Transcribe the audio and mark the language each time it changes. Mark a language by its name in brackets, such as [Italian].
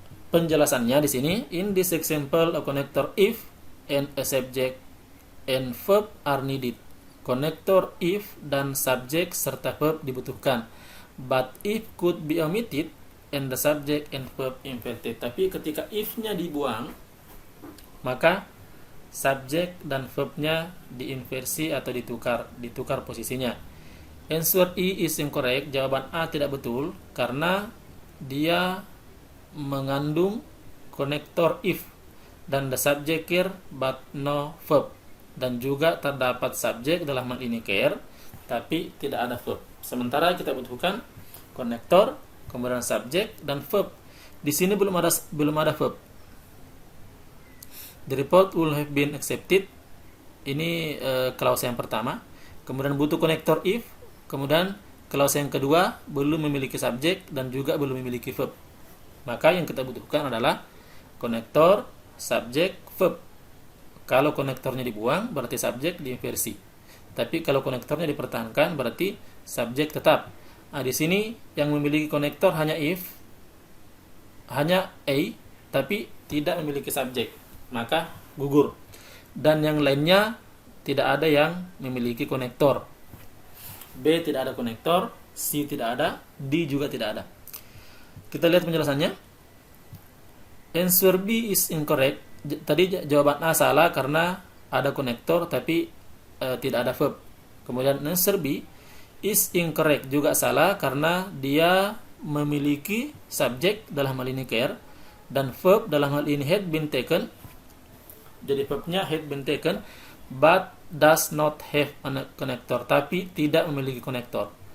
[Indonesian] Penjelasannya di sini, [English] in this example a connector if and a subject and verb are needed. [Indonesian] Konektor if dan subjek serta verb dibutuhkan. [English] But if could be omitted and the subject and verb inverted. [Indonesian] Tapi ketika if-nya dibuang, maka subjek dan verb-nya diinversi atau ditukar posisinya. [English] Answer E is incorrect. [Indonesian] Jawaban A tidak betul karena dia mengandung konektor if dan [English] the subject here but no verb. [Indonesian] Dan juga terdapat subjek dalam hal ini care, tapi tidak ada verb. Sementara kita butuhkan konektor, kemudian subjek dan verb. Di sini belum ada verb. [English] The report will have been accepted. [Indonesian] Ini clause yang pertama. Kemudian butuh konektor if. Kemudian clause yang kedua belum memiliki subjek dan juga belum memiliki verb. Maka yang kita butuhkan adalah konektor, subjek, verb. Kalau konektornya dibuang, berarti subjek diinversi. Tapi kalau konektornya dipertahankan, berarti subjek tetap. Nah, di sini yang memiliki konektor hanya if, hanya A, tapi tidak memiliki subjek. Maka gugur. Dan yang lainnya tidak ada yang memiliki konektor. B tidak ada konektor, C tidak ada, D juga tidak ada. Kita lihat penjelasannya. [English] Answer B is incorrect. [Indonesian] Tadi jawaban A salah karena ada konektor tapi tidak ada verb. Kemudian [English] answer B is incorrect [Indonesian] juga salah karena dia memiliki subjek dalam hal ini care dan verb dalam hal ini had been taken. Jadi verbnya [English] had been taken but does not have a connector, [Indonesian] tapi tidak memiliki konektor.